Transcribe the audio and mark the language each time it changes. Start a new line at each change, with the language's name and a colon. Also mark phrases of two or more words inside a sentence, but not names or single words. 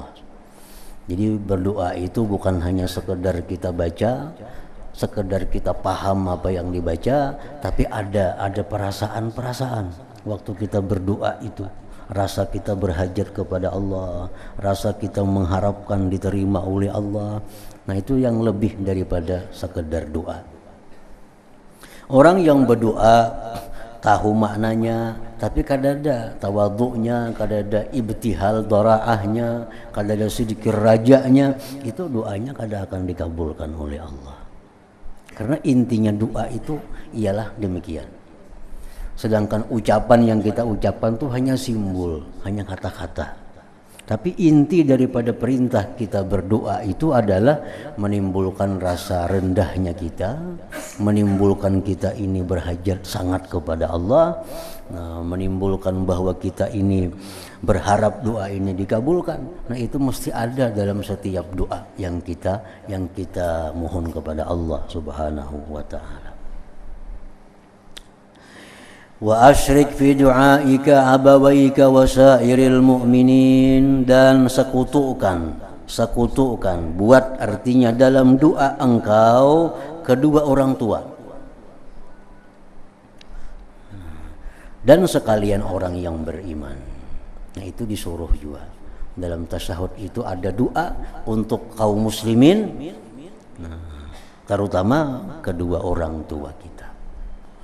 Indonesian: Jadi berdoa itu bukan hanya sekedar kita baca, sekedar kita paham apa yang dibaca, tapi ada perasaan-perasaan waktu kita berdoa itu. Rasa kita berhajat kepada Allah, rasa kita mengharapkan diterima oleh Allah. Nah itu yang lebih daripada sekedar doa. Orang yang berdoa tahu maknanya, tapi kadada tawadhu'nya, kadada ibtihal daraahnya, kadada sedikit rajanya, itu doanya kadang akan dikabulkan oleh Allah. Karena intinya doa itu ialah demikian. Sedangkan ucapan yang kita ucapkan itu hanya simbol, hanya kata-kata. Tapi inti daripada perintah kita berdoa itu adalah menimbulkan rasa rendahnya kita, menimbulkan kita ini berhajat sangat kepada Allah, menimbulkan bahwa kita ini berharap doa ini dikabulkan. Nah itu mesti ada dalam setiap doa yang kita mohon kepada Allah
Arabic: سبحانه وتعالى. وأشرك في دعائك أبويك وسائر المؤمنين,
Indonesian: dan sekutukan, buat artinya dalam doa engkau kedua orang tua dan sekalian orang yang beriman. Nah itu disuruh juga dalam tasyahud itu ada doa untuk kaum muslimin, terutama kedua orang tua kita.